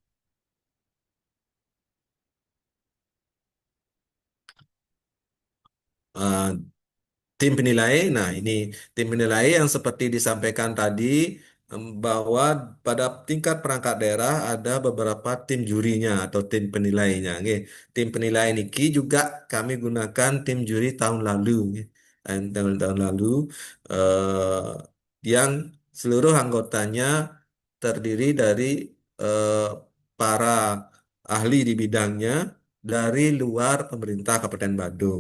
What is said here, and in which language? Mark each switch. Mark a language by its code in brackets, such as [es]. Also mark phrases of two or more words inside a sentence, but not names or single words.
[id] Eh, Tim penilai, nah ini tim penilai yang seperti disampaikan tadi bahwa pada tingkat perangkat daerah ada beberapa tim jurinya atau tim penilainya. Nggih. Tim penilai niki juga kami gunakan tim juri tahun lalu, nggih. Tahun lalu eh, yang seluruh anggotanya terdiri dari eh, para ahli di bidangnya dari luar pemerintah Kabupaten Badung.